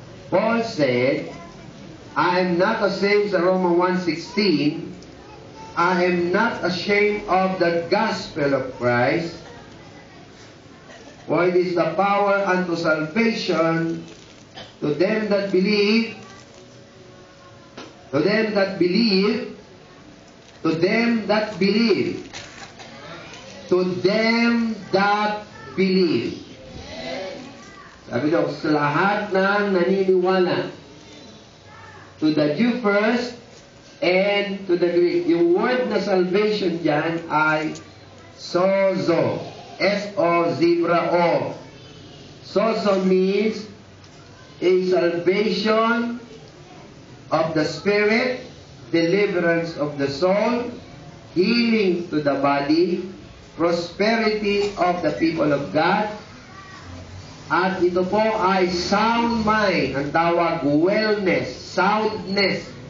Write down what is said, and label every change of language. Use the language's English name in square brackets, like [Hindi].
[English] Paul said, I am not ashamed, sa Romans 1:16, I am not ashamed of the gospel of Christ, for it is the power unto salvation to them that believe, to them that believe, to them that believe, to them that believe. [Filipino] Sabi daw, sa lahat ng naniniwala. [English] To the Jew first, and to the Greek. [Filipino] Yung word na salvation dyan ay sozo. S-O-Z-O. [English] Sozo means a salvation of the spirit, deliverance of the soul, healing to the body, prosperity of the people of God, [Filipino] at ito po ay [English] sound mind, [Filipino] ang tawag [English] wellness, soundness.